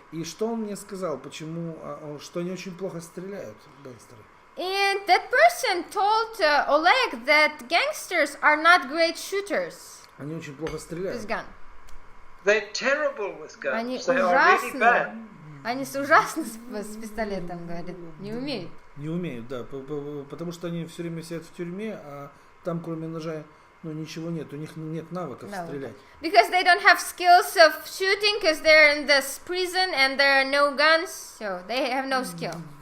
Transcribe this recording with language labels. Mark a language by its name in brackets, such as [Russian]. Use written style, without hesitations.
[Russian] И что он мне сказал, почему, что они очень плохо стреляют, гангстеры. [English] And that person told Oleg that gangsters are not great shooters. [Russian] Они очень плохо стреляют. [English] With gun. They're terrible with guns. [Russian] Они [English] They are really bad. [Russian] Они ужасны с пистолетом, говорит, не умеют. Не умеют, да, потому что они все время сидят в тюрьме, а там кроме ножа, ну ничего нет, у них нет навыков стрелять. [English] Because they don't have skills of shooting, because they're in this prison and there are no guns, so they have no skill.